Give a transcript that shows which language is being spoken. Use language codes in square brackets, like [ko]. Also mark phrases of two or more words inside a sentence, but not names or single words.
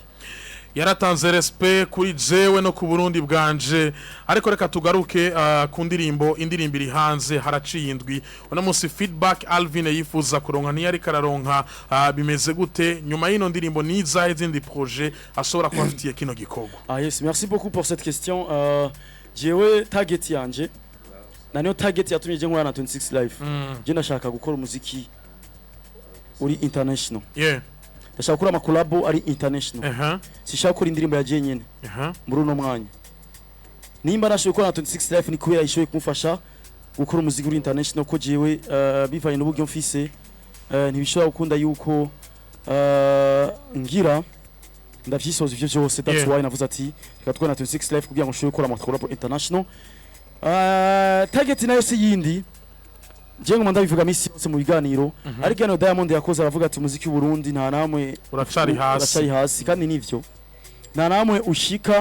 [rn] yaratanze respect kuri jewe no ku Burundi bwanje ariko reka tugaruke ku indirimbo iri hanze haraciye indwi ona munsi feedback Alvin yifuza kuronka ntiyari kararonka bimeze gute nyuma y'ino ndirimbo niza izindi projet ashobora kubafitiye kino gikorwa yes [fr] merci beaucoup pour cette question [rn] jewe target yanje naniyo target yatumye je nkora na 26 life je ndashaka gukora umuziki uri international ndashaka gukora ama collabo ari international sishaka gukora indirimbo ya je nyene muri uno mwanya nimba nashoboye gukora na 26 life ni kubera ishoboye kumufasha gukora umuziki uri international ko jewe bivanye n'uburyo mfise ntibishobora gukunda yuko ngira ndavyisoza ivyo byose [en] that's why [rn] navuze ati reka tukora na 26 life kugira ngo nshobore gukora ama collabo international target nayo si yindi je ngo ndabivuga misi yose mu biganiro ariko no Diamond yakoze aravuga ati umuziki w'u Burundi nta namwe uracari hasi kandi nivyo nta namwe ushika